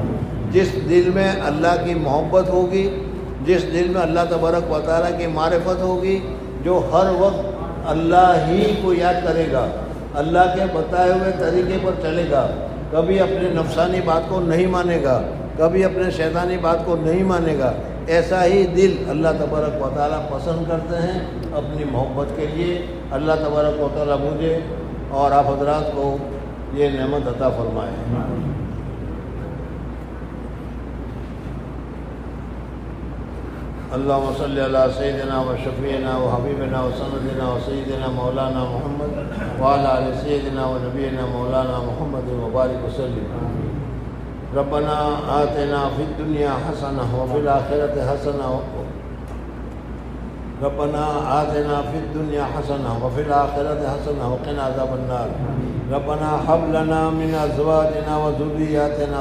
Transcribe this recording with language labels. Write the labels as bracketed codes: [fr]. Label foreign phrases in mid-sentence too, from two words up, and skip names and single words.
[ur] جس دل میں اللہ کی محبت ہوگی، جس دل میں [ar] اللہ تبارک و تعالیٰ [ur] کی معرفت ہوگی، جو ہر وقت اللہ ہی کو یاد کرے گا، اللہ کے بتائے ہوئے طریقے پر چلے گا، کبھی اپنے نفسانی بات کو نہیں مانے گا، کبھی اپنے شیطانی بات کو نہیں مانے گا، ایسا ہی دل [ar] اللہ تبارک و تعالیٰ [ur] پسند کرتے ہیں اپنی محبت کے لیے۔ [ar] اللہ تبارک و تعالیٰ [ur] مجھے اور آپ حضرات کو یہ نعمت عطا فرمائے۔ [ar] اللہم صلی علی سیدنا و شفیعنا و حبیبنا و سندنا و سیدنا مولانا محمد وعلی آل سیدنا و نبینا مولانا محمد مبارک وسلم۔ ربنا آتنا فی الدنیا حسنہ و فی الآخرۃ حسنہ ربنا آتنا في الدنيا حسنة وفي الآخرة حسنة وقنا عذاب النار ربنا هب لنا من أزواجنا وذرياتنا